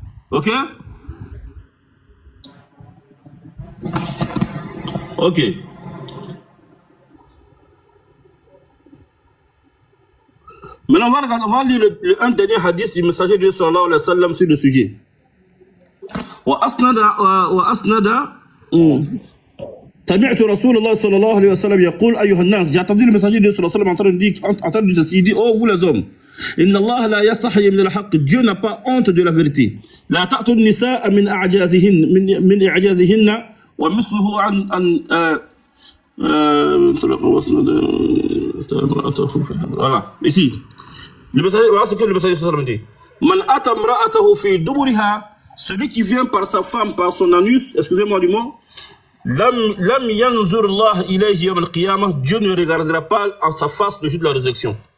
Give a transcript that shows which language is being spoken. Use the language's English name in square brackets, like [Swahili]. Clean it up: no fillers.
[French] Ok? Ok. Maintenant, on va lire un dernier hadith du messager de Dieu sallallahu alayhi wa sallam sur le sujet. [Arabic] Wa asnada سمعت رسول الله صلى الله عليه وسلم يقول أيها الناس. [French] J'ai entendu le messager de Dieu صلى الله عليه وسلم en train de dire, il dit, oh vous les hommes, [Arabic] إن الله لا يستحي من الحق. [French] Dieu n'a pas honte de la vérité. [Arabic] لا تأتوا النساء من إعجازهن ومثله عن [French] voilà ici le message, voilà ce que le message sallallahu alayhi wa sallam dit. [Arabic] Man ata imra'atahu fi duburiha, [French] celui qui vient par sa femme, par son anus, excusez-moi du mot, [Arabic] lam yanzur Allah ilayhi yawm al-qiyamah, [French] Dieu ne regardera pas en sa face le jour de la résurrection.